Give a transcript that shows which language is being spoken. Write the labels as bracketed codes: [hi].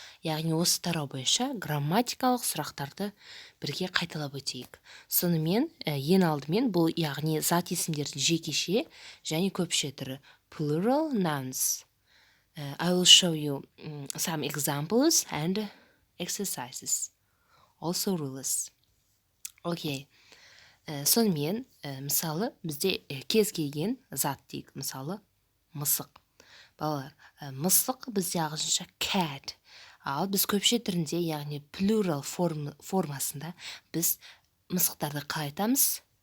[kk] Яғни осы тарау бойынша грамматикалық сұрақтарды бірге қайталап өтейік. Сонымен, ең алдымен бұл яғни зат есімдердің жекеше және көпше түрі plural nouns. [en] I will show you some examples and exercises. Also rules. Okay. [kk] Сонымен, мысалы, бізде кез келген зат дейік. Мысалы, мысық. Балалар, мысық бізде ағылшынша cat. Ал біз көпше түрінде, яғни plural формасында біз мысықтарды қалай айтамыз?